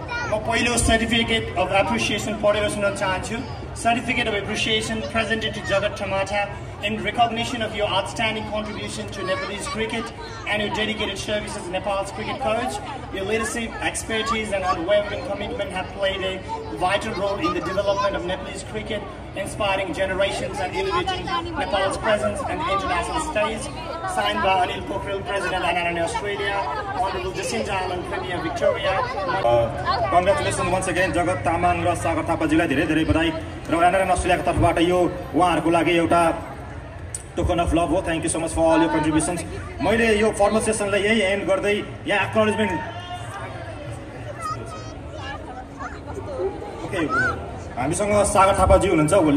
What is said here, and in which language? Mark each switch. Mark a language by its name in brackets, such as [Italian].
[Nepali] म पहिलो certificate of appreciation पढेर सुनाउन चाहन्छु। [English] Certificate of Appreciation presented to Jagat Tamata in recognition of your outstanding contribution to Nepalese cricket and your dedicated service as Nepal's cricket coach. Your leadership, expertise and unwavering commitment have played a vital role in the development of Nepalese cricket, inspiring generations and elevating Nepal's presence on the international stage. Signed by Anil Pokhrel, President NRNA Australia, Honorable Jacinta Allen, Premier Victoria. Congratulations once again [Nepali] Jagat Tamang र सागर थापाजीलाई धेरै धेरै बधाई र NRNA अस्ट्रेलियाको तर्फबाट यो उहाँहरूको लागि एउटा टोकन अफ लभ हो। [English] Thank you so much for all your contributions. [Nepali] मैले यो फर्मल सेसनलाई यही एन्ड गर्दै यहाँ एक्नोलेजमेन्ट ओके हामीसँग सागर थापाजी हुनुहुन्छ।